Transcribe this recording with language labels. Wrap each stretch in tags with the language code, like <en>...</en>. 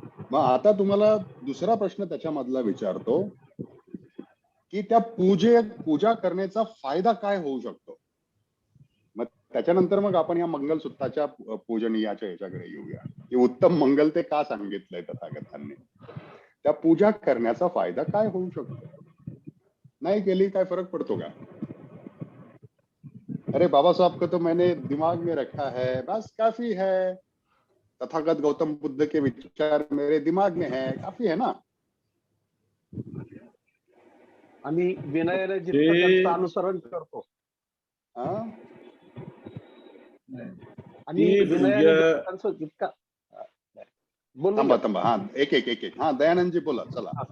<mr>मग आता तुम्हाला दुसरा प्रश्न त्याच्यामधला विचारतो की त्या पूजा करण्याचा फायदा काय होऊ शकतो? मग त्याच्यानंतर मग आपण या मंगलसूत्राच्या पूजनीयाच्या ह्याच्याकडे येऊया की उत्तम मंगल ते का सांगितलंय तथागतांनी. त्या पूजा करण्याचा फायदा काय होऊ शकतो? नहीं केली काय फरक पड़तो का?</mr> <hi>अरे बाबा साहब को तो मैंने दिमाग में रखा है, बस काफी है. तथागत गौतम बुद्ध के विचार मेरे दिमाग में है, काफी है ना.</hi> <mr>आणि विनयाने जितकं त्यांचं अनुसरण करतो, आणि विनयाने त्यांचं जितका थांबा. हा, एक. हा, दयानंदजी बोला, चला.</mr>